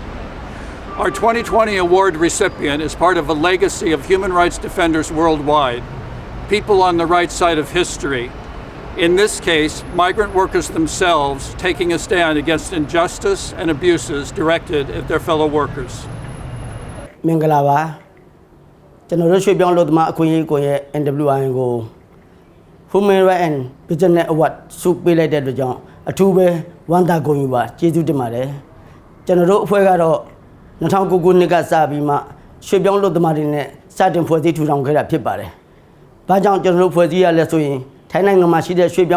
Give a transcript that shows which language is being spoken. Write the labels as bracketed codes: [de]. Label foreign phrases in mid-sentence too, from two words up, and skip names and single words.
[en] Our 2020 award recipient is part of a legacy of human rights defenders worldwide, people on the right side of history. In this case, migrant workers themselves taking a stand against injustice and abuses directed at their fellow workers. [my] မင်္ဂလာပါကျွန်တော်တို့ရွှေပြောင်းလို့သမားအခွင့်အရေးကိုရဲ့ MWRN ကို [en] Human Rights and Business Award [my] ဆုပေးလိုက်တဲ့အတွက်ကြောင့်အထူးပဲဝမ်းသာဂုဏ်ယူပါကျေးဇူးတင်ပါတယ်ကျွန်တော်တို့အဖွဲ့ကတော့2009ခုနှစ်ကစပြီးမှရွှေပြောင်းလို့သမားတွေနဲ့စတင်ဖွဲ့စည်းထူထောင်ခဲ့တာဖြစ်ပါတယ်။ဘာကြောင့်ကျွန်တော်တို့ဖွဲ့စည်းရလဲဆိုရင်ထိုင်းနိုင်ငံမှာရှိတဲ့ရွှေပြော